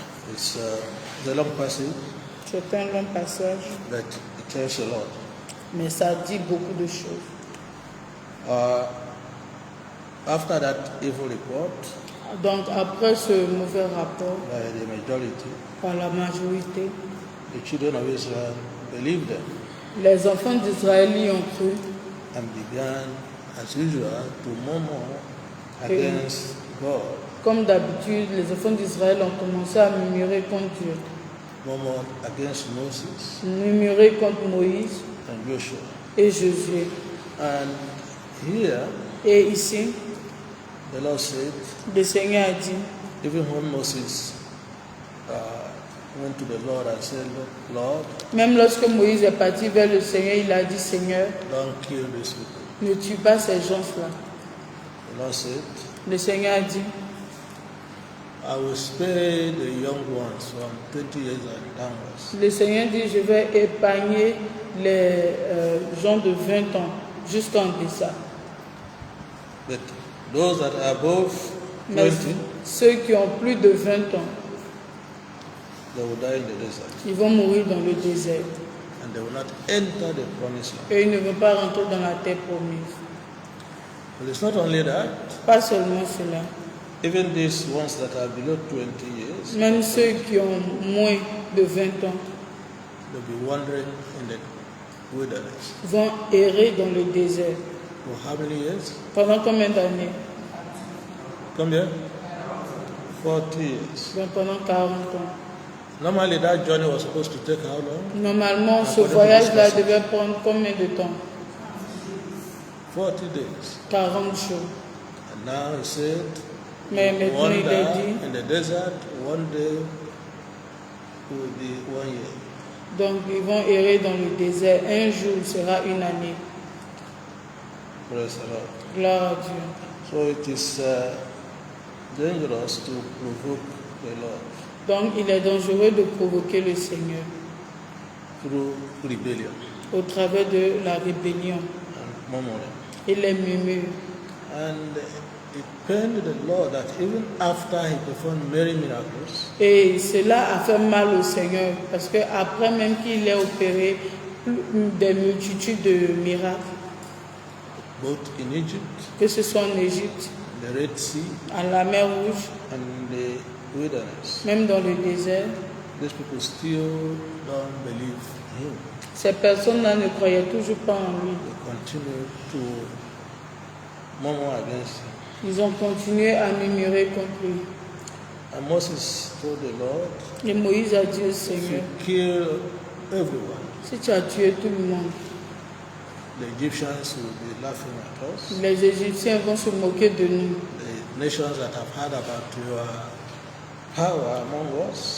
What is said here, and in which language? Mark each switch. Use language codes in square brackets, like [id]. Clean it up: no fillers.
[en] It's a long passage, [fr] C'est un long passage, [en] but it tells a lot. [fr] mais ça dit beaucoup de choses. [en] After that evil report [fr] Donc après ce mauvais rapport, [en] by the majority, [fr] par la majorité, [en] the children of Israel believed them [fr] les enfants d'Israël y ont cru [en] and began, as usual, to murmur against God, [fr] Comme d'habitude, les enfants d'Israël ont commencé à murmurer contre Dieu, [en] murmur against Moses [fr] murmurer contre Moïse [en] and Joshua. [fr] et Josué. [en] And here, [fr] Et ici, [en] the Lord said, [fr] le Seigneur a dit, [en] even when Moses went to the Lord and said, "Look, Lord, [fr] même lorsque Moïse est parti vers le Seigneur, il a dit, Seigneur, [en] don't kill these people." [fr] ne tue pas ces gens-là. [en] The Lord said, [fr] Le Seigneur a dit, [en] I will spare the young ones from 20 years and downwards. [fr] le Seigneur dit, je vais épargner les gens de 20 ans jusqu'en deçà. [en] But those that are above [fr] Mais [en] 20, [fr] ceux qui ont plus de 20 ans, [en] they will die in the desert. [fr] ils vont mourir dans le désert. [en] And they will not enter the promised land. [fr] Et ils ne vont pas rentrer dans la terre promise. [en] But it's not only that. [fr] Pas seulement cela. [en] Even these ones that are below 20 years, [fr] Même ceux qui ont moins de 20 ans [en] they'll be wandering in the wilderness. [fr] vont errer dans le désert. [en] For how many years? [fr] Pendant combien d'années? [en] Come here. 40 years. [fr] Donc pendant 40 ans. [en] Normally that journey was supposed to take how long? [fr] Normalement, ce [en] According to [fr] voyage-là [en] this passage. [fr] devait prendre combien de temps? [en] 40 days. [fr] 40 jours. [en] And now he said, [fr] Mais maintenant, il est dit, [en] wander in the desert, one day will be 1 year. [fr] donc ils vont errer dans le désert. Un jour sera une année. [en] Praise the Lord. [fr] Gloire à Dieu. [en] So it is dangerous to provoke the Lord [fr] Donc il est dangereux de provoquer le Seigneur [en] through rebellion [fr] au travers de la rébellion [en] and murmuring. [fr] et les murmures. [en] And it pained the Lord that even after he performed many miracles, [fr] Et cela a fait mal au Seigneur parce qu'après même qu'il ait opéré des multitudes de miracles, [en] both in Egypt, [fr] que ce soit en Égypte, [en] the Red Sea, [fr] à la mer Rouge, [en] and the wilderness, [fr] même dans le désert, [en] these people still don't believe him. [fr] ces personnes-là ne croyaient toujours pas en lui. [en] They continue to murmur against him. [fr] Ils ont continué à murmurer contre lui. [en] And Moses told the Lord, [fr] Et Moïse a dit au [en] if you [fr] Seigneur, [en] kill everyone, [fr] si tu as tué tout le monde, [en] the Egyptians will be laughing at us. [fr] les Égyptiens vont se moquer de nous. [en] The nations that have heard about your power among us,